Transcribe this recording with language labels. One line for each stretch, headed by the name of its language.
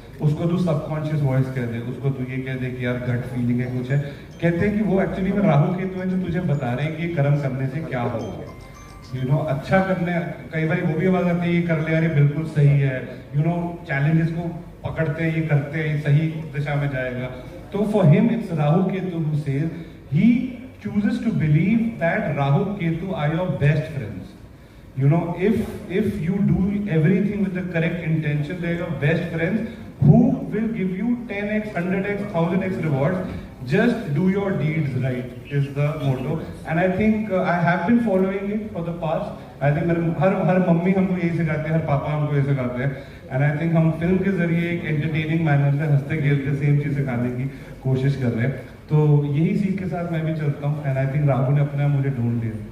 Hindi: उसको तू subconscious voice कह दे, उसको तू ये कह दे कि यार गट फीलिंग है कुछ है. कहते हैं कि वो एक्चुअली में राहु केतु है जो तुझे बता रहे हैं कि ये कर्म करने से क्या होगा. अच्छा करने, कई बार वो भी आवाज आती है ये कर ले यार, ये बिल्कुल सही है. चैलेंजेस को पकड़ते हैं, ये करते हैं, ये सही दिशा में जाएगा. तो
English: For him it's Rahu Ketu who says, he chooses to believe that Rahu Ketu are your best friends. If you do everything with the correct intention, they are your best friends who will give you 10x, 100x, 1000x rewards. Just do your deeds right is the motto. And I think I have been following it for the past. I think
Hindi: हर mummy हमको यही सिखाते हैं, हर पापा हमको यही सिखाते हैं.
English: and I think
Hindi: हम फिल्म के जरिए एक एंटरटेनिंग मैनर में हंसते खेलते सेम चीज सिखाने की कोशिश कर रहे हैं. तो यही सीख के साथ मैं भी चलता हूँ. एंड आई थिंक राहु ने अपना मुझे ढूंढ लिया.